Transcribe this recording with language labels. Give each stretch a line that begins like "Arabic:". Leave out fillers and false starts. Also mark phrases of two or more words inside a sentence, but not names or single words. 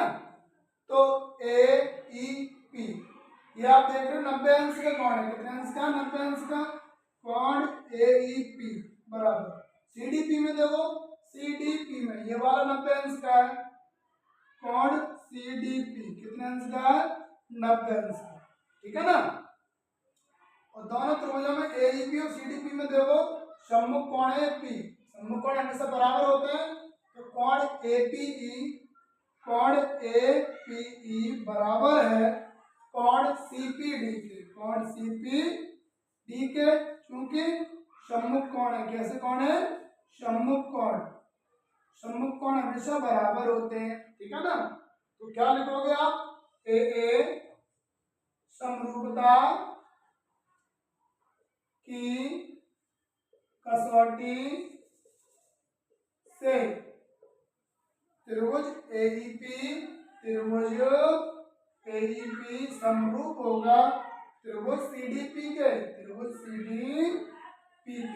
Hindi: तो ए ई पी, ये आप देख रहे हो 90 अंश का कोण है, कितने अंश का, 90 अंश का कोण ए ई पी बराबर सी डी पी में देखो, सी डी पी में ये वाला 90 अंश का है कोण सी डी पी, कितने अंश का है, 90 अंश का, ठीक है ना। और दोनों त्रिभुजों में एईपी और सीडीपी में देखो सम्मुख कोण है पी, सम्मुख कोण हमेशा बराबर होते हैं, तो कोण एपीई, कोण एपीई बराबर है कोण सीपीडी के, कोण सीपीडी के, क्योंकि सम्मुख कोण है, कैसे कोण है, सम्मुख कोण, सम्मुख कोण हमेशा बराबर होते हैं, ठीक है ना। तो क्या लिखोगे आप, ए समरूपता की कसौटी से त्रिभुज एईपी, त्रिभुज एईपी समरूप होगा त्रिभुज सीडीपी के, त्रिभुज सीडीपी के।